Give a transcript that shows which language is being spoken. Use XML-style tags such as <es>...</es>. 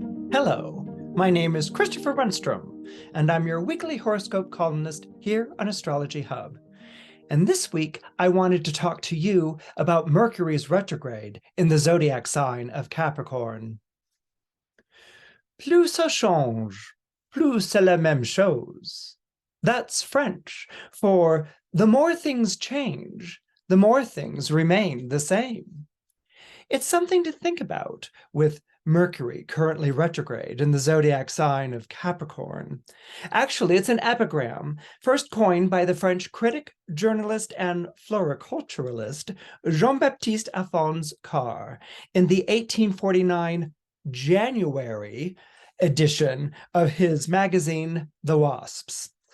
<en>Hello, my name is Christopher Renstrom, and I'm your weekly horoscope columnist here on Astrology Hub. And this week, I wanted to talk to you about Mercury's retrograde in the zodiac sign of Capricorn.</en> <fr>Plus ça change, plus c'est la même chose.</fr> <en>That's French for the more things change, the more things remain the same. It's something to think about with Mercury currently retrograde in the zodiac sign of Capricorn. Actually, it's an epigram, first coined by the French critic, journalist, and floriculturalist Jean-Baptiste Alphonse Carr in the 1849 January edition of his magazine, The Wasps.</en>